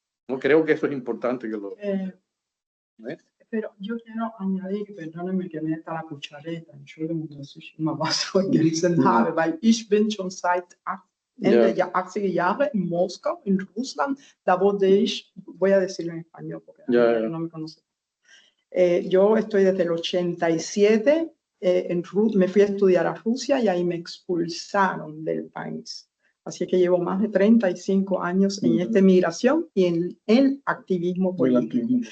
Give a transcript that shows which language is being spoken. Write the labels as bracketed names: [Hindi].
[Spanish] No creo que eso es importante que lo... Pero yo quiero añadir, perdónenme que meta la cuchareta, [German] Entschuldigung, dass ich immer was vergessen habe, weil ich bin schon seit Ende der 80er Jahre in Moskau, in Russland. Da wurde ich, [Spanish] voy a decirlo en español porque no me conoce. Yo estoy desde el 87, me fui a estudiar a Rusia y ahí me expulsaron del país. Así que llevo más de 35 años en esta migración y en el activismo político.